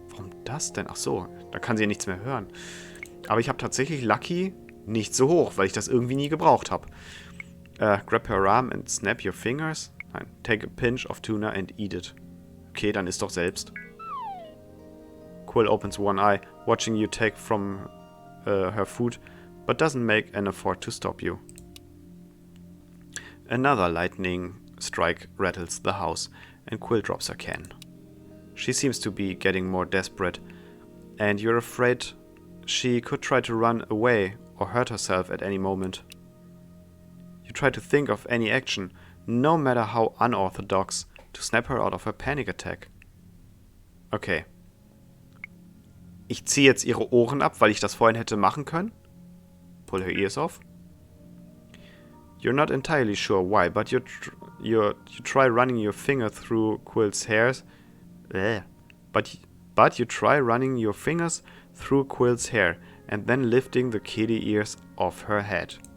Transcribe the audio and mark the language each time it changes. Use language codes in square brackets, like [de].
[de] Warum das denn? Ach so, da kann sie ja nichts mehr hören. Aber ich habe tatsächlich Lucky nicht so hoch, weil ich das irgendwie nie gebraucht habe. [en] Grab her arm and snap your fingers. Nein, take a pinch of tuna and eat it. [de] Okay, dann isst doch selbst. [en] Quill opens one eye, watching you take from her food, but doesn't make an effort to stop you. Another lightning strike rattles the house, and Quill drops her can. She seems to be getting more desperate, and you're afraid she could try to run away or hurt herself at any moment. You try to think of any action, no matter how unorthodox, to snap her out of her panic attack. Okay. [de] Ich ziehe jetzt ihre Ohren ab, weil ich das vorhin hätte machen können. [en] Pull her ears off. You're not entirely sure why, but you try running your finger through Quill's hairs. But you try running your fingers through Quill's hair and then lifting the kitty ears off her head.